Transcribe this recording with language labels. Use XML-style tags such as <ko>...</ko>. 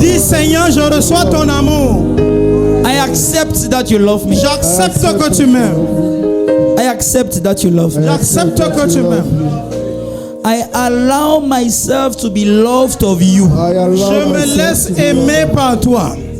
<fr>Dis Seigneur, je reçois ton amour.</fr> <en>I accept that you love me.</en> <fr>J'accepte que tu m'aimes.</fr> <en>I accept that you love me.</en> <fr>J'accepte que tu m'aimes.</fr> <en>I allow myself to be loved of you.</en> <fr>Je me laisse aimer par toi.</fr>